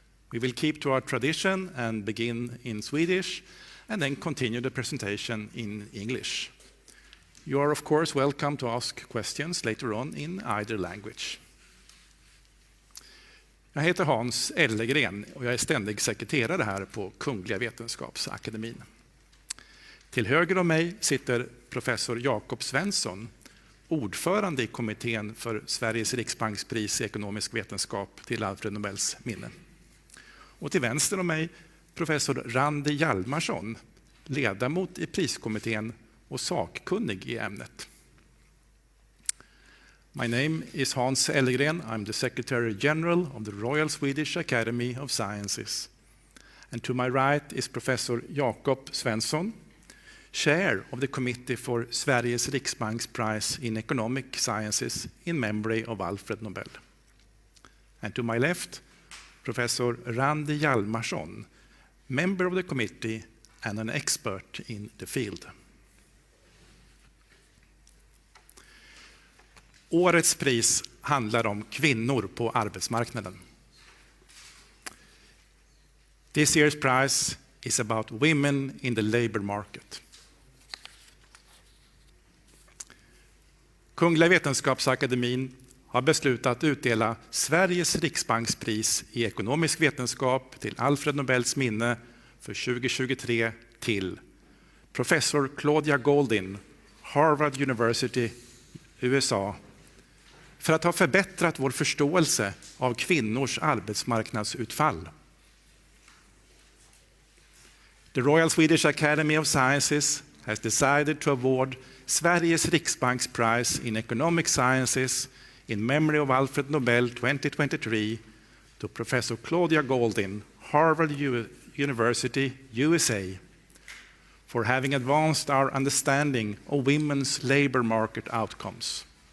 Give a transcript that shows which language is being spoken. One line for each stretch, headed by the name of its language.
English: We will keep to our tradition and begin in Swedish and then continue the presentation in English. You are of course welcome to ask questions later on in either language.
Swedish: Jag heter Hans Ellegren och jag är ständig sekreterare här på Kungliga Vetenskapsakademin. Till höger om mig sitter professor Jakob Svensson, ordförande i kommittén för Sveriges riksbankspris i ekonomisk vetenskap till Alfred Nobels minne. Och till vänster om mig professor Randi Hjalmarsson, ledamot i priskommittén och sakkunnig i ämnet.
English: My name is Hans Ellegren. I'm the Secretary General of the Royal Swedish Academy of Sciences. And to my right is Professor Jakob Svensson, Chair of the Committee for Sveriges riksbanksprize in economic sciences in memory of Alfred Nobel. And to my left, Professor Randi Hjalmarsson, member of the committee and an expert in the field.
Swedish: Årets pris handlar om kvinnor på arbetsmarknaden.
English: This year's prize is about women in the labor market.
Swedish: Kungliga Vetenskapsakademin har beslutat utdela Sveriges riksbankspris i ekonomisk vetenskap till Alfred Nobels minne för 2023 till professor Claudia Goldin, Harvard University, USA, för att ha förbättrat vår förståelse av kvinnors arbetsmarknadsutfall.
English: The Royal Swedish Academy of Sciences has decided to award Sveriges riksbanksprize in economic sciences in memory of Alfred Nobel 2023 to Professor Claudia Goldin, Harvard University, USA, for having advanced our understanding of women's labor market outcomes.